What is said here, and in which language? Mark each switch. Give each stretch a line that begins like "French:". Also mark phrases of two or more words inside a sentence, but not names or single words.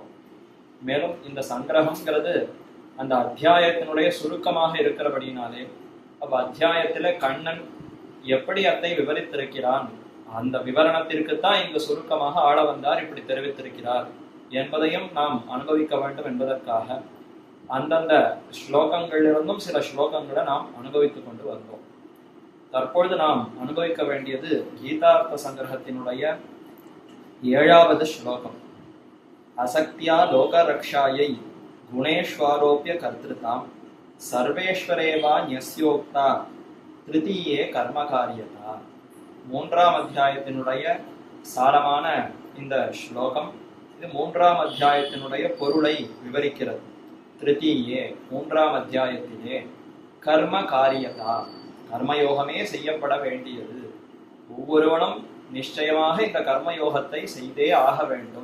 Tamil: மேலும் இந்த சங்கிரகம்ங்கிறது அந்த அத்தியாயத்தினுடைய சுருக்கமாக இருக்கிறபடினாலே அத்தியாயத்தில கண்ணன் எப்படி அதை விவரித்திருக்கிறான், அந்த விவரணத்திற்குத்தான் இங்கு சுருக்கமாக ஆள வந்தார் இப்படி தெரிவித்திருக்கிறார் என்பதையும் நாம் அனுபவிக்க வேண்டும் என்பதற்காக அந்தந்த ஸ்லோகங்களிலிருந்தும் சில ஸ்லோகங்களை நாம் அனுபவித்துக் கொண்டு வந்தோம். தற்பொழுது நாம் அனுபவிக்க வேண்டியது கீதார்த்த சங்கிரகத்தினுடைய 7வது ஸ்லோகம்.
Sanskrit: असक्त्या लोकरक्षायै गुणेष्वारोप्य कर्तृतां सर्वेश्वरेवा न्यस्योक्ता तृतीये कर्मकार्यता.
Tamil: 3ஆம் அத்தியாயத்தினுடைய சாரமான இந்த ஸ்லோகம் இது 3ஆம் அத்தியாயத்தினுடைய பொருளை விவரிக்கிறது. திருத்தீயே 3ஆம் அத்தியாயத்திலே
Sanskrit: कर्म कार्यता,
Tamil: கர்மயோகமே செய்யப்பட வேண்டியது. ஒவ்வொருவனும் நிச்சயமாக இந்த கர்மயோகத்தை செய்தே ஆக வேண்டும்.